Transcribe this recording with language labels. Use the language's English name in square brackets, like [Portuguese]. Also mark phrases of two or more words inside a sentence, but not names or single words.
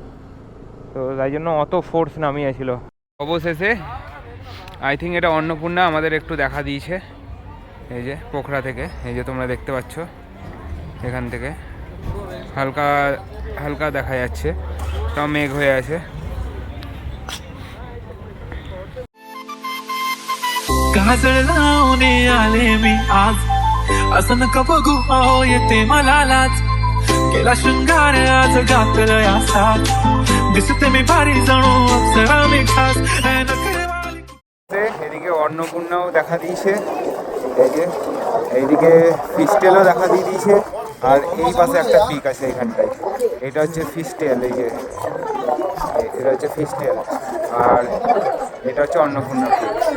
[Bangla] তো তাই জন্য অত ফোর্স নামিয়েছিল। অবশেষে [English] I think [Bangla] এটা অন্নপূর্ণা আমাদের একটু দেখা দিয়েছে, এই যে পোখরা থেকে, এই যে তোমরা দেখতে পাচ্ছ, এখান থেকে হালকা হালকা দেখা যাচ্ছে, তাও মেঘ হয়ে আছে। [Marathi] काजळ लावून आले मी आज, असं नका बघू अहो येते मला लाज, केला शृंगार आज घातलं या साथ, दिसते मी भारी जणू अप्सरा मी खास, [Bangla] এদিকে অন্নপূর্ণাও দেখা দিয়েছে, এই যে এইদিকে ফিস্টেলও দেখা দিয়ে দিয়েছে, আর এই পাশে একটা পিক আছে এইখানটায়, এটা হচ্ছে ফিস্টেল, এই যে এটা হচ্ছে ফিস্টেল, আর এটা হচ্ছে অন্নপূর্ণা পিক।